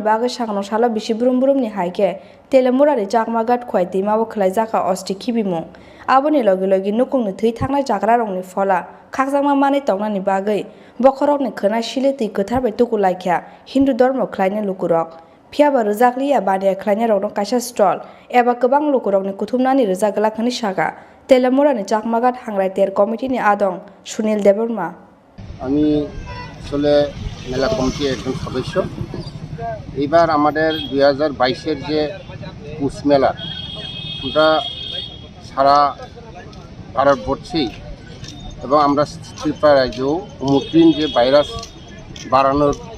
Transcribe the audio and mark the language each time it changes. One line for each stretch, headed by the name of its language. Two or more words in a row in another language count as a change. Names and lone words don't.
Kok Borok: bage sangrong salo bisi brum brum ni haike telemura ni chakmagat khwai timao khlai jaka osti khibimo aboni logi logi nukungni thei thangnai jagra rongni fola khakjangma mani tongnani bagui bokhorokni khonai sileti gothar tuku laikya hindu dharma khlaini lukurok phiaba rujakliya bania khlaini rokno kaisa stall eba kwbang lukurokni kuthumnani rujagla khani saga telemurani chakmagat hangrai ter committee ni adong sunil deborma
Bangla: আমি আসলে মেলা কমিটির একজন সদস্য এবার আমাদের 2022-এর যে পুষ মেলা ওটা সারা ভারতবর্ষেই এবং আমরা ত্রিপুরা রাজ্যেও ওমিক্রন যে ভাইরাস বাড়ানোর